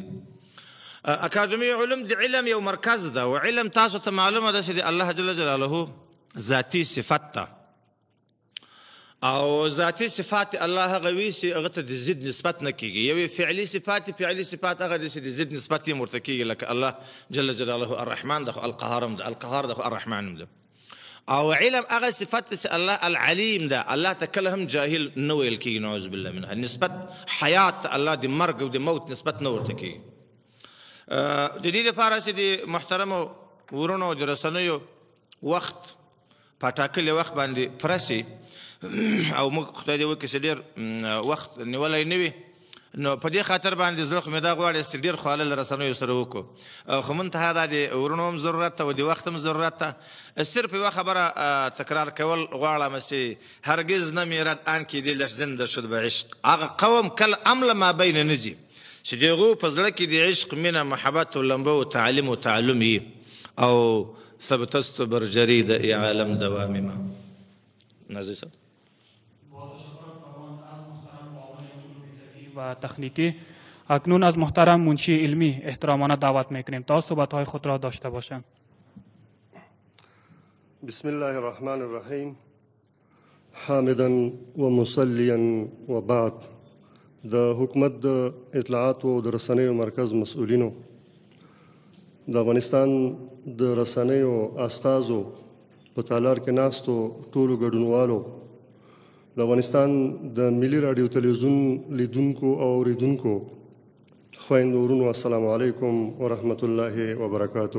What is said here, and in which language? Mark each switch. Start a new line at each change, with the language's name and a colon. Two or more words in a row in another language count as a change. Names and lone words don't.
Pashto: اکاډمي علوم د علم یو مرکز ده او علم تاسو ته معلومه ده چې د الله جل جلاله ذاتي صفت ده او ذاتي صفات الله هغه وي چې هغه ته د ضد نسبت نه کېږي. یو فعلي صفات هغه دي چې د ضد نسبت یې ورته کېږي، لکه الله جل جلاله الرحمن ده خو القهار هم ده، القهار ده خو الرحمن هم ده. او علم هغه صفت چې الله العلیم ده، الله ته کله هم جاهل نه ویل کېږي،
Arabic: نعوذ بالله منها.
Pashto: نسبت حیات الله د مرګ او د موت نسبت نه ورته کېږي. د دې لپاره چې د محترمو ورونو د رسنیو وخت په ټاکلي وخت باندې پوره شي او موږ خدای دې وکړي چې ډېر وخت نیولی نه وي، نو په دې خاطر باندې زړه خو مې دا غواړي چې ډېر خواله له رسنیو سره وکړو. خو منتها دا د ورونو هم ضرورت ته او د وخت هم ضرورت ته. صرف یوه خبره تکرار کول غواړم چې
Persian: هرگز نه میرد آن کې دې لش زنده شد به عشق.
Pashto: هغه قوم کله امله ما بین نه ځي چې د هغو په زړه کې د عشق مینه محبت و لمبه و تعلیم و تعلم وي او
Persian: ثبتست بر جرید ای عالم دوام ما.
Pashto: نازی صاحب
Persian: و تخنیکی اکنون از محترم منشی علمی احترامانه دعوت میکنیم تا صحبت‌های خود را داشته باشند.
Arabic: بسم الله الرحمن الرحیم. حامدا و مصلیا و بعد.
Pashto: د حکومت د اطلاعات او د رسنیو مرکز مسؤلینو، د افغانستان د رسنیو استازو، په تالار کې ناستو ټولو ګډونوالو، د افغانستان د ملي راډیو تلویزیون لیدونکو او اوریدونکو خویندو ورونو،
Arabic: السلام علیکم ورحمت الله وبرکاته.